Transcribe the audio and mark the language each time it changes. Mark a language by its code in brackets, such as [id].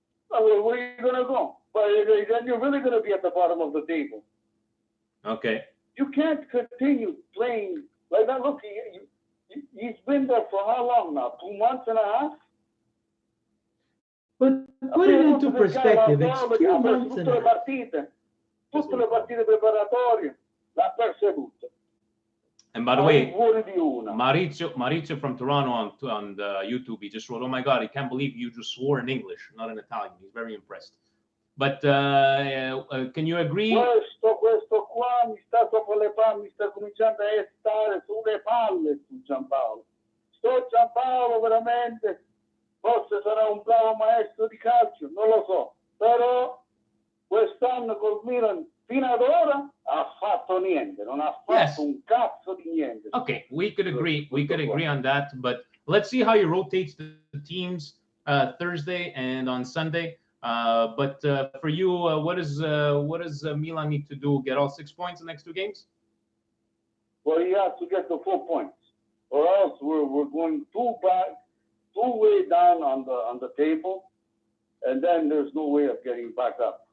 [en] Well, where are you gonna go? But then you're really gonna be at the bottom of the table. Okay. You can't continue playing like that. Look, he's been there for how long now? 2 months and a half? But put it into perspective. It's 2 months and a half. [it] Tutte le partite preparatorie l'ha perse tutte. [en] And by the way, Maurizio from Toronto on the YouTube, he just wrote, "Oh my God, I can't believe you just swore in English, not in Italian." He's very impressed. But can you agree? [it] Questo qua mi sta sopra le palle, mi sta cominciando a stare sulle palle su Giampaolo. Giampaolo veramente, forse sarà un bravo maestro di calcio, non lo so, però quest'anno col Milan fino ad ora ha fatto niente, non ha fatto un cazzo di niente. [en] Okay, we could agree on that, but let's see how he rotates the teams Thursday and on Sunday. But for you, what does Milan need to do? Get all 6 points in the next 2 games? Well, he has to get the 4 points, or else we're going too way down on the table, and then there's no way of getting back up.